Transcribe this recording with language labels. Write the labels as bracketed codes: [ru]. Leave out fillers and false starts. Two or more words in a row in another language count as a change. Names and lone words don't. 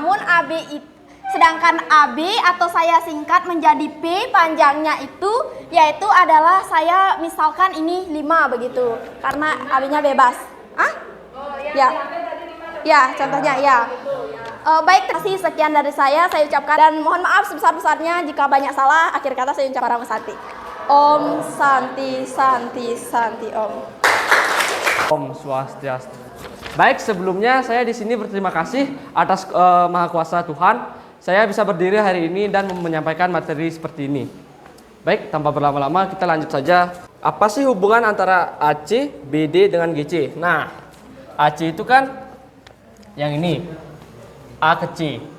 [id] Namun AB itu Sedangkan AB atau saya singkat menjadi B, panjangnya itu yaitu adalah saya misalkan ini 5 begitu. Karena AB-nya bebas. Ya. Ya, contohnya ya. Baik, terima kasih, sekian dari saya ucapkan dan mohon maaf sebesar-besarnya jika banyak salah. Akhir kata saya ucapkan Para Santi. [sa] Om Santi Santi Santi Om. [id] Om Swastiastu. Baik, sebelumnya saya di sini berterima kasih atas Maha Kuasa Tuhan. Saya bisa berdiri hari ini dan menyampaikan materi seperti ini. Baik, tanpa berlama-lama kita lanjut saja. Apa sih hubungan antara AC, BD dengan GC? Nah, AC itu kan yang ini, A ke C.